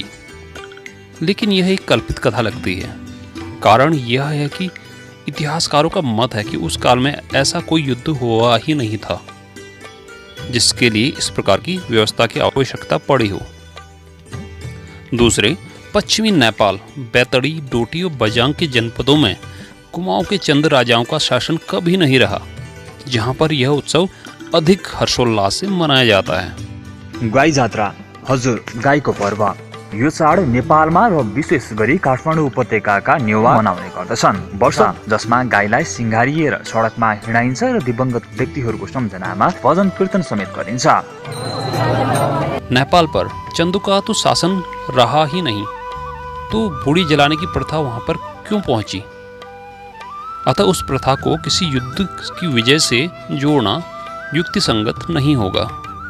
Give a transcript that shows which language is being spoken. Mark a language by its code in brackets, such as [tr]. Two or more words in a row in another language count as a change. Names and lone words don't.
[hi] लेकिन यह एक कल्पित कथा लगती है। कारण यह है कि इतिहासकारों का मत है कि उस काल में ऐसा कोई युद्ध हुआ ही नहीं था जिसके लिए इस प्रकार की व्यवस्था की आवश्यकता पड़ी हो। दूसरे, पश्चिमी नेपाल बैतडी, डोटी और बजांग के जनपदों में कुमाऊं के चंद राजाओं का शासन कभी नहीं रहा, जहां पर यह उत्सव अधिक हर्षोल्लास से मनाया जाता है। [ne] गाई जात्रा हजुर गाईको पर्व यो चाड नेपालमा र विशेष गरी काठमाडौँ उपत्यकाका नेवा मनाउने गर्दछन्। वर्ष जसमा गाईलाई सिंगारिएर सडकमा हिँडाइन्छ र दिवंगत व्यक्तिहरूको सम्झनामा भजन कीर्तन समेत गरिन्छ। [hi] नेपाल पर चंदू का तो शासन रहा ही नहीं, तो बूढ़ी जलाने की प्रथा वहां पर क्यों पहुंची? अतः उस प्रथा को किसी युद्ध की विजय से जोड़ना युक्तिसंगत नहीं होगा।